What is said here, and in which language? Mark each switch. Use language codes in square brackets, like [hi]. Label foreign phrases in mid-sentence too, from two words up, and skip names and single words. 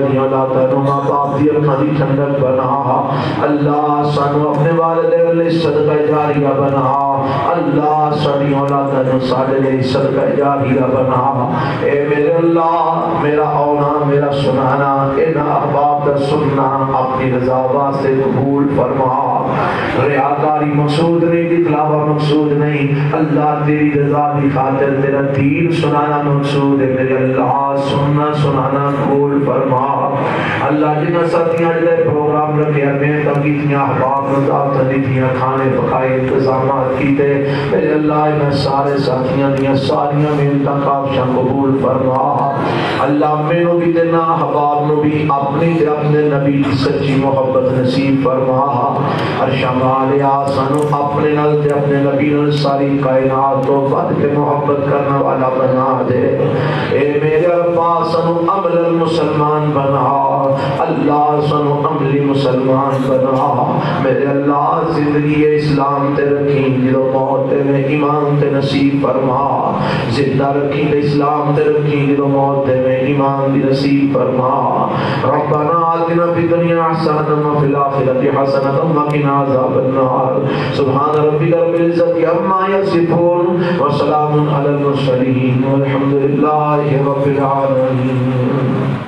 [pa] دی اولاد ماں باپ دی اپنا دی ٹھنڈک بنا اللہ سانو اپنے والدین لئے صدقہ جاریہ بنا اللہ ساری اولادوں سارے لئے صدقہ جاریہ بنا اے میرے اللہ میرا آنا میرا سنانا [ur] ان احباب کا سننا [pa] اپنی رضا واسطے قبول فرما ریاکاری مقصود نہیں دکھلاوا مقصود نہیں [ur] اللہ تیری رضا کی خاطر تیرا دین سنانا مقصود ہے میرے اللہ، سننا سنانا قبول فرما۔ [pa] اللہ جنہ ساتھیاں جڑے پروگرام رکھے محنت کیتیاں، احباب نو دعوتاں دتیاں، کھانے پکائے، انتظامات کیتے، میرے اللہ انہاں سارے ساتھیاں دیاں ساریاں محنتاں کافشاں قبول فرما۔ اللہ مینوں بھی دینا احباب نو بھی اپنی تے اپنے نبی کی سچی محبت نصیب فرما۔ عرشاں والیا سانو اپنے نال تے اپنے نبی نال ساری کائنات تو ود کے محبت کرنے والا بنا دے۔ اے میرے ربا سانو عمل مسلمان بنا، اللہ سانو عملی مسلمان بنا۔ میرے اللہ زندگی اسلام تے رکھیں، جدو موت تے میں ایمان تے نصیب فرما۔ زندہ رکھیں تے اسلام تے رکھیں، جدو موت تے میں ایمان دی نصیب فرما۔ [ar] ربنا آتنا فی الدنیا حسنۃ وفی الآخرۃ حسنۃ وقنا عذاب النار۔ سبحان ربک رب العزۃ عما یصفون وسلام علی المرسلین والحمد للہ رب العالمین۔